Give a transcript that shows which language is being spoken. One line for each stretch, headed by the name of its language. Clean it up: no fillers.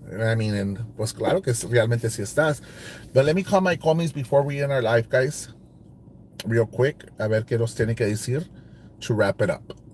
English: I mean, and
Spanish: pues claro que realmente sí estás.
English: But let me call my commies before we end our live, guys. Real quick.
Spanish: A ver qué nos tiene que decir
English: to wrap it up.